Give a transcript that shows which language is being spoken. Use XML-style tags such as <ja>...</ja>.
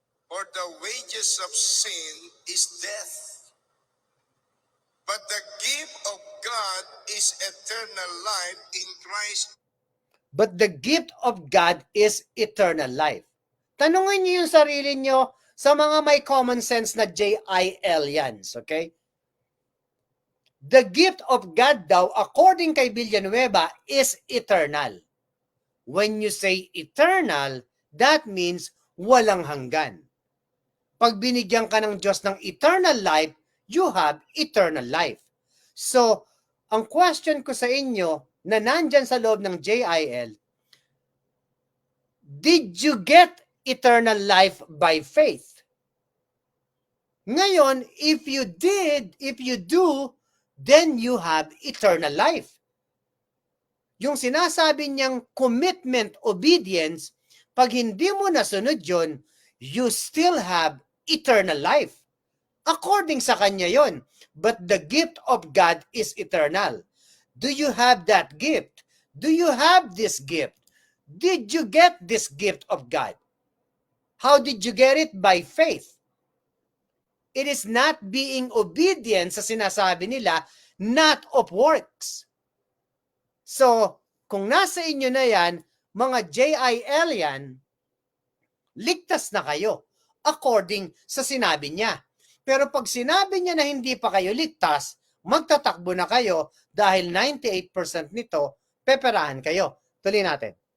<en>For the wages of sin is death. But the gift of God is eternal life in Christ. But the gift of God is eternal life.</en> <tl>Tanungin niyo yung sarili niyo sa mga may common sense na JILians, okay?</tl> <en>The gift of God daw, according kay Villanueva, is eternal. When you say eternal, that means</en> <tl>walang hanggan. Pag binigyan ka ng Diyos ng eternal life,</tl> <en>you have eternal life.</en> <tl>So, ang question ko sa inyo na nandyan sa loob ng JIL,</tl> <en>did you get eternal life by faith? Ngayon, if you do, then you have eternal life.</en> <tl>Yung sinasabi niyang commitment, obedience, pag hindi mo nasunod yun,</tl> <en>you still have eternal life. According</en> <tl>sa kanya yon.</tl> <en>But the gift of God is eternal. Do you have that gift? Do you have this gift? Did you get this gift of God? How did you get it? By faith. It is not being obedient</en> <tl>sa sinasabi nila,</tl> <en>not of works.</en> <tl>So, kung nasa inyo na yan, mga JIL yan, ligtas na kayo according sa sinabi niya. Pero pag sinabi niya na hindi pa kayo ligtas, magtatakbo na kayo dahil 98% nito, peperahan kayo. Tuloy natin.</tl>